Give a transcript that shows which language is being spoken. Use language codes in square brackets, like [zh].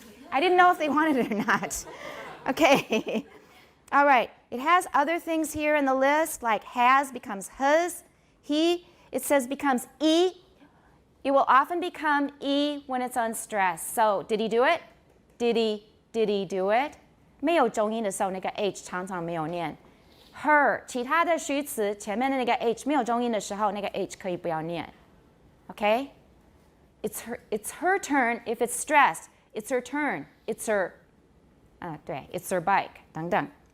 [en] I didn't know if they wanted it or not. Okay. All right. It has other things here in the list, like has becomes has, he, it says becomes e. It will often become e when it's unstressed. So, did he do it? Did he do it? [zh] 没有重音的时候，那个 h 常常没有念。her 其他的虚词前面的那个 h 没有重音的时候，那个 h 可以不要念。 [en] Okay? It's her turn if it's stressed. It's her turn. It's her 对 it's her bike 等等。